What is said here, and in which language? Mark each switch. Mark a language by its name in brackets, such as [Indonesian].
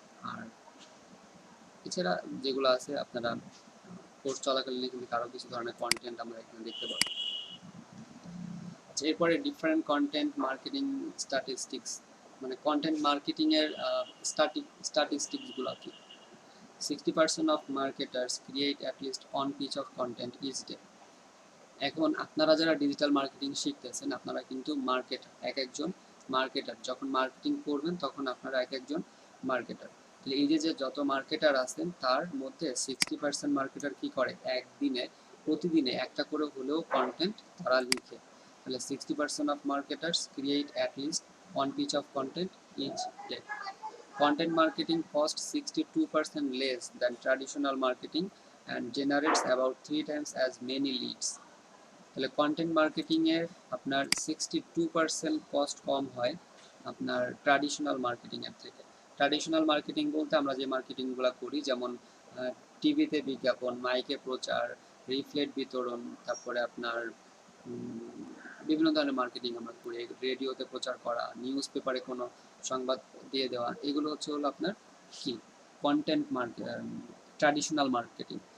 [Bangla] আর এছাড়া যেগুলো আছে আপনারা কোর্স চলাকালীন কিন্তু আরও কিছু ধরনের কন্টেন্ট আমরা এখানে দেখতে পাবো। এরপরে ডিফারেন্ট কন্টেন্ট মার্কেটিং স্ট্যাটিস্টিক্স, মানে কন্টেন্ট মার্কেটিংয়ের স্ট্যাটিস্টিক্সগুলো কি। [English] 60% of marketers create at least one piece of content each day. [Bangla] এখন আপনারা যারা ডিজিটাল মার্কেটিং শিখতেছেন, আপনারা কিন্তু এক একজন মার্কেটার, যখন মার্কেটিং করবেন তখন আপনারা এক একজন মার্কেটার। তাহলে এই যে যত মার্কেটার আছেন, তার মধ্যে 60% মার্কেটার কি করে, প্রতিদিনে একটা করে হলেও কন্টেন্ট তারা লিখে। [English] তাহলে 60% of marketers create at least one piece of content each day. Content marketing costs 62% less than traditional marketing and generates about 3 times as many leads. [Bangla] তাহলে কন্টেন্ট মার্কেটিংয়ের আপনার 62% কস্ট কম হয় আপনার ট্র্যাডিশনাল মার্কেটিংয়ের থেকে। ট্র্যাডিশনাল মার্কেটিং বলতে আমরা যে মার্কেটিংগুলো করি, যেমন টিভিতে বিজ্ঞাপন, মাইকে প্রচার, লিফলেট বিতরণ, তারপরে আপনার বিভিন্ন ধরনের মার্কেটিং আমরা করি, রেডিওতে প্রচার করা, নিউজ পেপারে কোনো সংবাদ দিয়ে দেওয়া, এগুলো হলো আপনার কি কন্টেন্ট ট্র্যাডিশনাল মার্কেটিং।